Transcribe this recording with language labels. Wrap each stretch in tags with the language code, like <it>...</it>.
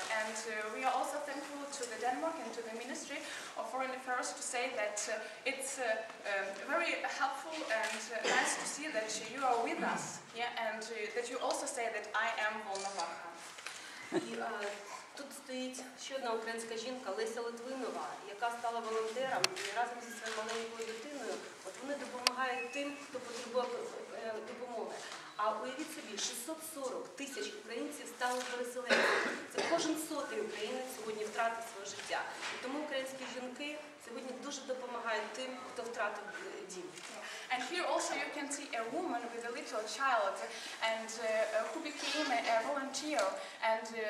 <en>And we are also thankful to the Denmark and to the Ministry of Foreign Affairs to say that it's very helpful and nice to see that you are with us, yeah, and that you also say that I am Volnovakh.</en> <uk>Тут стоїть ще одна українська жінка Леся Литвинова, яка стала волонтером і разом зі своєю маленькою дитиною вони допомагають тим, хто потребує допомоги. А уявіть собі, 640 тисяч українців стали переселенцями. Це кожен сотий українець сьогодні втратив своє життя. І тому українські жінки сьогодні дуже допомагають тим, хто втратив дім.</uk> <en>And here also you can see a woman with a little child and who became a volunteer, and</en>